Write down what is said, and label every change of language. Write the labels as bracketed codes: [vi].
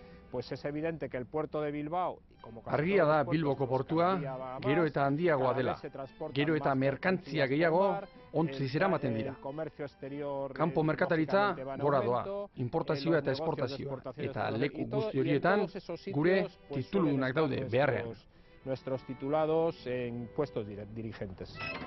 [es] Pues es evidente que el puerto de Bilbao, [eu] argia da Bilboko portua gero eta handiagoa dela, gero eta merkantzia gehiago ontziz eramaten dira. Kanpo merkataritza gora doa, importazioa eta esportazioa, eta leku guzti horietan gure tituludunak daude beharrean. [es] Nuestros titulados en puestos dirigentes.